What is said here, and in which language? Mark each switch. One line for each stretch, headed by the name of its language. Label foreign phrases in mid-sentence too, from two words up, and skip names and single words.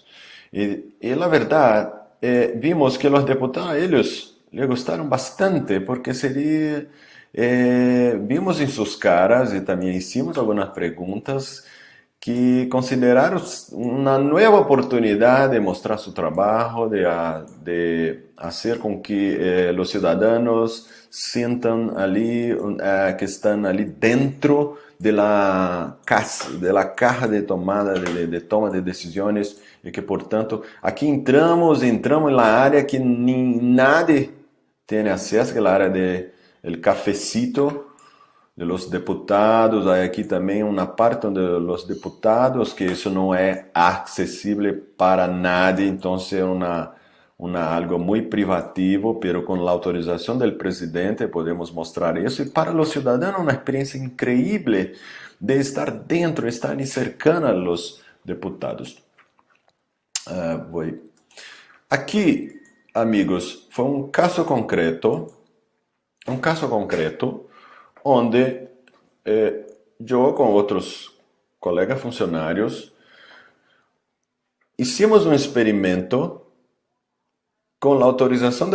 Portuguese: E na verdade, vimos que os deputados, eles gostaram bastante, porque vimos em suas caras, e também hicimos algumas perguntas, que consideraram uma nova oportunidade de mostrar seu trabalho, de fazer com que os cidadãos sintam ali que estão ali dentro da caja de tomada de toma de decisões e que, portanto, aqui entramos na área que nadie tem acesso, que é a área do
Spanish: cafecito de los
Portuguese: deputados. Hay aqui também uma parte
Spanish: de los
Portuguese: deputados que isso não é acessível para nadie, então é algo muito privativo, pero com a autorização do presidente podemos mostrar isso, e para os cidadãos uma experiência incrível de estar dentro, estar ali
Spanish: cercano a los
Portuguese: deputados. Aqui, amigos, foi um caso concreto, onde eu com outros colegas funcionários hicimos um experimento com a autorização